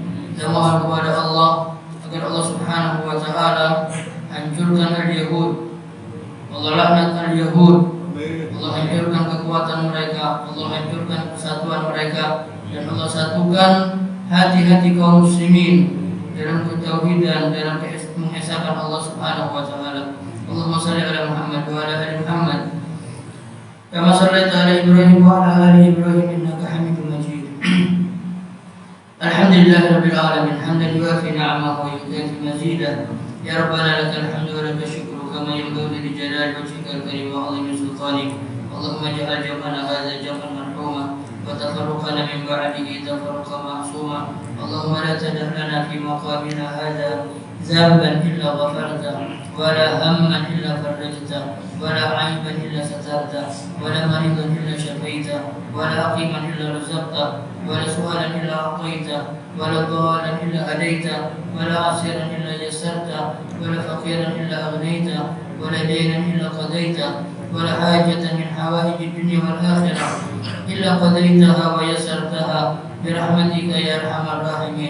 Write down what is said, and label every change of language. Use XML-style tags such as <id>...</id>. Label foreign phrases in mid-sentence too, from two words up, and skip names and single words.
<ms>Kita mohon kepada Allah agar</ms> <ar>الله سبحانه وتعالى</ar> <ms>hancurkan al-Yahud, Allah laknat al-Yahud, Allah hancurkan kekuatan mereka, Allah hancurkan kesatuan mereka, dan Allah satukan hati-hati kaum muslimin dalam ketauhidan, dalam mengesahkan</ms> <ar>الله سبحانه وتعالى. اللهم صل على محمد وعلى آل محمد كما صليت على إبراهيم وعلى آل إبراهيم إنك حميد مجيد. الحمد لله رب العالمين حمدا يوافي نعمه ويكافئ مزيده. يا ربنا لك الحمد ولك الشكر كما ينبغي لجلال وجهك الكريم وعظيم سلطانك. اللهم اجعل جمعنا هذا جمعا مرحوما وتفرقنا من بعده تفرقا معصوما. اللهم لا تدع لنا في مقامنا هذا ذنبا إلا غفرت ولا هما إلا فرجت و لا عيبا إلا سترت ولا مريضا إلا شفيت ولا عقيما إلا رزقت ولا سؤالا إلا أعطيت ولا ضالا إلا هديته ولا عسيرا إلا يسرته ولا فقيرا إلا أغنيته ولا دينا إلا قضيته ولا حاجة من حوائج الدنيا والآخرة إلا قضيتها ويسرتها برحمتك يا أرحم الراحمين.</ar>